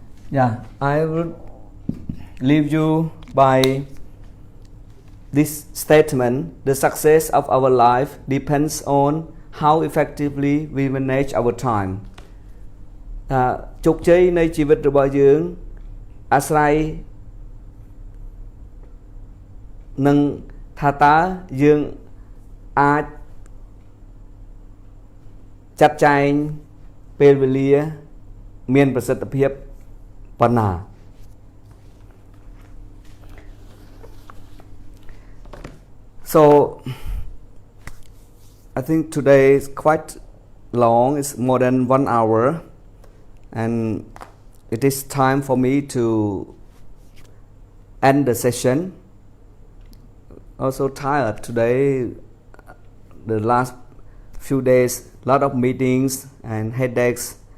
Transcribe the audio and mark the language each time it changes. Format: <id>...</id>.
<en>Yeah, I would leave you by this statement. The success of our life depends on how effectively we manage our time.</en> <km>ជោគជ័យនៃជីវិតរបស់យើងអាស្រ័យនឹងថាតើយើងអាចចាត់ចែងពេលវេលាមានប្រសិទ្ធភាពប៉ុណ្ណា</km> <en>So I think today is quite long. It's more than 1 hour, and it is time for me to end the session. Also tired today. The last few days, lot of meetings and headaches.</en>